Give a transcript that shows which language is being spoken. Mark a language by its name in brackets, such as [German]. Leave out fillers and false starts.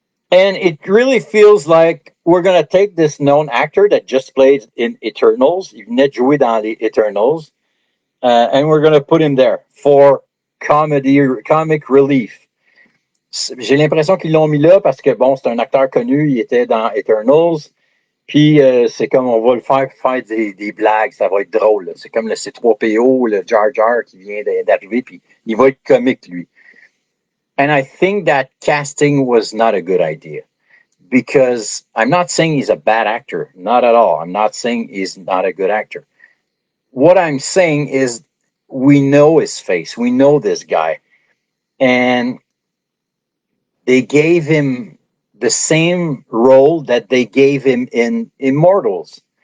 [English] And it really feels like we're going to take this known actor that just played in Eternals, [French] il venait de jouer dans les Eternals, [English] and we're going to put him there for comic relief. [French] J'ai l'impression qu'ils l'ont mis là parce que, bon, c'est un acteur connu, il était dans Eternals, puis c'est comme on va le faire des blagues, ça va être drôle. Là. C'est comme le C3PO, le Jar Jar qui vient d'arriver, puis il va être comique, lui. [English] And I think that casting was not a good idea. Because I'm not saying he's a bad actor, not at all. I'm not saying he's not a good actor. What I'm saying is we know his face, we know this guy, and they gave him the same role that they gave him in Immortals.